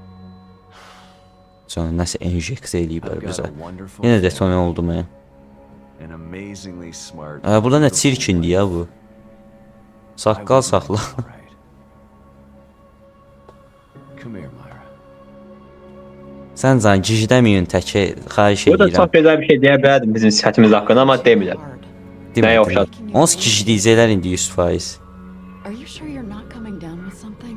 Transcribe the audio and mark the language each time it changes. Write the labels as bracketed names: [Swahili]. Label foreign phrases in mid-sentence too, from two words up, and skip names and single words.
[Azerbaijani] Sonra nəsə enjeksiya eləyiblər [English] I've got [Azerbaijani] bizə. [English] a wonderful [Azerbaijani] Yenə [English] family, [Azerbaijani] detone oldu mən. [English] an amazingly smart. [Azerbaijani] Burada nə [English] beautiful [Azerbaijani] çirkindir ya bu. [English] wife. I [Azerbaijani] Saqqal [English] will make [Azerbaijani] saxla. [English] it all right. Come here, Myra. [Azerbaijani] Sən can gicdəməyin təkə xahiş Burada edirəm. çox gözəl bir şey deyə bilərdim bizim sifətimiz haqqında amma demirəm. [English] Hard. [Azerbaijani] Demə, Nəyə demə. oxşar? Onsuz gicdiyəcəklər indi 100%. [English] Are you sure you're not coming down with something?